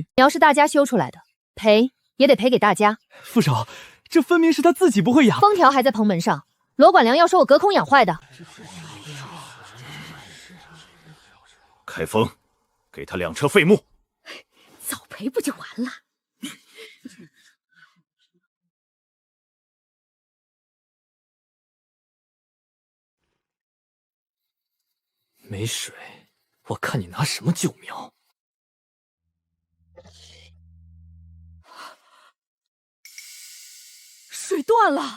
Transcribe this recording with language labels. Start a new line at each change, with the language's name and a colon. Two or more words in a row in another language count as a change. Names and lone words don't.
Chinese: 苗是大家修出來的，賠也得賠給大家。副手，這分明是他自己不會養。封條還在棚門上，羅管良要說我隔空養壞的。開封，給他2車廢木。早賠不就完了？沒水，我看你拿什麼救苗？水斷了，